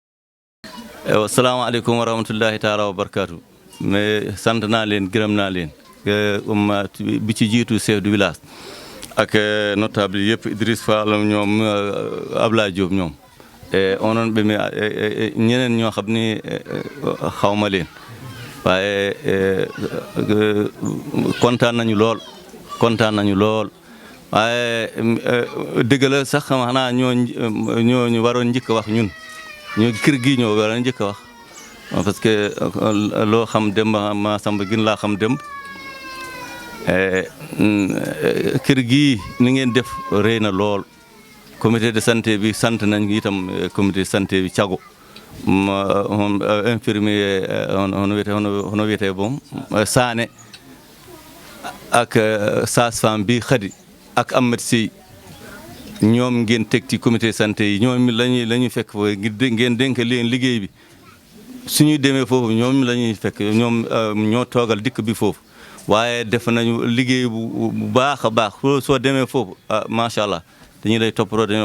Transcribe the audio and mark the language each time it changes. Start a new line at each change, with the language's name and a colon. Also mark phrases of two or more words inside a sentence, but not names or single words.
Arabic: السلام عليكم ورحمة الله تعالى وبركاته.
Wolof: Mais sant naa leen gërëm naa leen bi ci jiitu
French: chef du village
Wolof: ak notable yëpp Idriss Fall ñoom Ablaye Diop ñoom
Fula: onon ɓe mi
Wolof: ñeneen ñoo xam ni xawma leen waaye kontaan nañu lool waaye dëgg la sax xanaa ñoo waroon njëkk a wax ñun ñoo kër gi ñoo waroon njëkk a wax
French: parce que
Wolof: loo xam demb ma samba gin laa xam demb kër gi ni ngeen def rëy na lool
French: comité de santé
Wolof: bi sant nañ itam
French: comité de santé
Wolof: bi cago infirmier
Fula: hono wiyete
Wolof: boom Sané ak sage-femme bi Khady ak Ahmed Sey ñoom ngeen teg ci
French: comité santé
Wolof: yi ñoom lañuy fekk foofu ngeen dénk leen liggéey bi suñuy demee foofu ñoom lañuy fekk ñoom ñoo toogal dikk bi foofu waaye def nañu liggéey bu baax a baax soo demee foofu
Arabic: ما شاء الله
Wolof: dañuy lay toppatoo dañoo